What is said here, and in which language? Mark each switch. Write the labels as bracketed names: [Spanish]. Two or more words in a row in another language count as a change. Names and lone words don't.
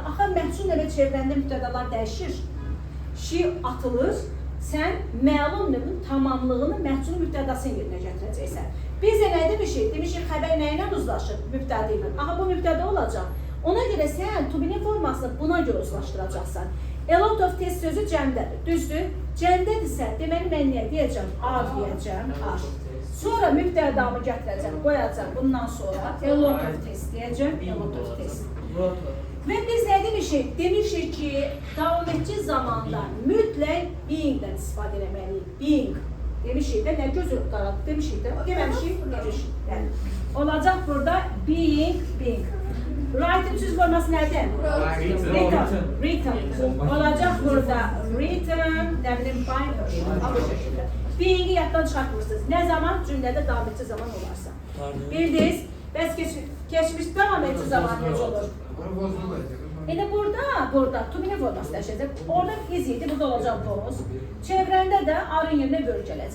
[Azerbaijani] Axı məhsul və çevirəndə mübtədalar dəyişir. Şi atılır. Sən məlum növün tamamlığını məhsulun mübtədasının yerinə gətirəcəksən. Biz də nə demişik? Demişik xəbər nə ilə uzlaşır? Mübtəda ilə. Aha bu mübtəda olacaq. Ona görə sən [English] to be- [Azerbaijani] nin formasını buna görə uzlaşdıracaqsan. [English] A lot of test [Azerbaijani] sözü cəmdədir. Düzdür? Cəmdədirsə, deməli mən nə deyəcəm? Are deyəcəm. Are. Sonra mübtədamı gətirəcəm, qoyacam. Bundan sonra [English] a lot of test [Azerbaijani] deyəcəm. [English] A lot of test. [Azerbaijani] Və biz nə demişik? Demişik ki, davam etçi zamanda mütləq beingdən istifadə etməliyik. Being. Demişik də, nə gözü qaraldı demişik də, deməmişik, demişik. Olacaq burada being. Writing söz forması nədir? Written. Olacaq burada written, nə bilim, [English] by person. [Azerbaijani] Bu şəkildə. Being'i yaddan çıxartmırsınız. Nə zaman? Cümlədə davam etçi zaman olarsa. Bildiniz? Bəs keçmiş davam etçi zaman necə olur? İndi burada [English] to be- [Azerbaijani] nin forması dəyişəcək. Orada is idi, burada olacaq was. Çevrəndə də arın yerinə bölgələcək.